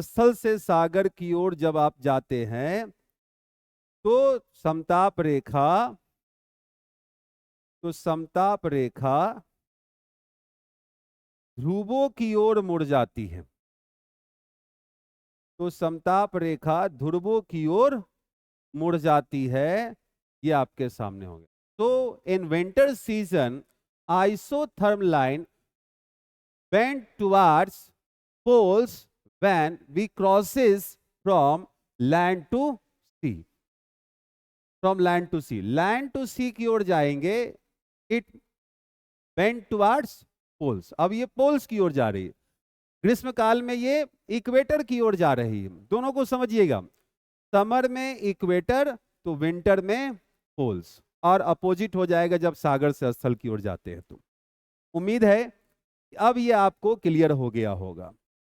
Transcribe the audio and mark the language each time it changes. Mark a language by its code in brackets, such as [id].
[hi] स्थल से सागर की ओर जब आप जाते हैं तो समताप रेखा, तो समताप रेखा ध्रुवों की ओर मुड़ जाती है। तो समताप रेखा ध्रुवों की ओर मुड़ जाती है। ये आपके सामने हो गया। [en] तो in winter season isotherm line bend towards poles when we crosses from land to sea, from land to sea, land to sea [hi] की ओर जाएंगे, [en] it bend towards poles. [hi] अब ये पोल्स की ओर जा रही है, ग्रीष्म काल में ये इक्वेटर की ओर जा रही है। दोनों को समझिएगा, समर में इक्वेटर तो विंटर में पोल्स, और अपोजिट हो जाएगा जब सागर से स्थल की ओर जाते हैं। तो उम्मीद है अब ये आपको क्लियर हो गया होगा।